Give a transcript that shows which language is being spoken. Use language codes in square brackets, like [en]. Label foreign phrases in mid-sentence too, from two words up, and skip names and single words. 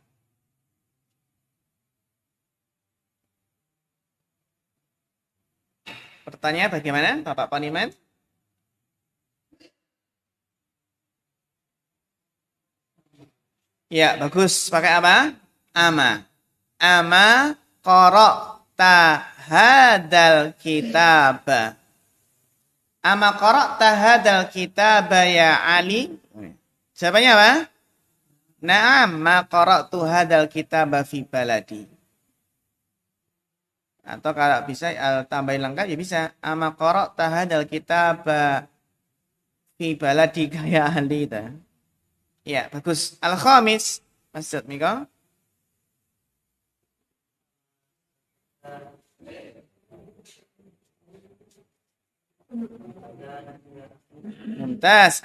[id] Pertanyaan bagaimana Bapak Poniman? Ya, bagus. Pakai apa? [ar] Ama. أما قرأت هذا الكتاب. أما قرأت هذا الكتاب يا علي? [id] Jawabannya apa? [ar] نعم، ما قرأت هذا الكتاب في بلدي. [id] Atau kalau bisa tambahin lengkap ya bisa. [ar] أما قرأت هذا الكتاب في بلدي يا علي. [id] Ya, bagus. Al-Khamis. Masjid Miko. [ar] Mumtaz.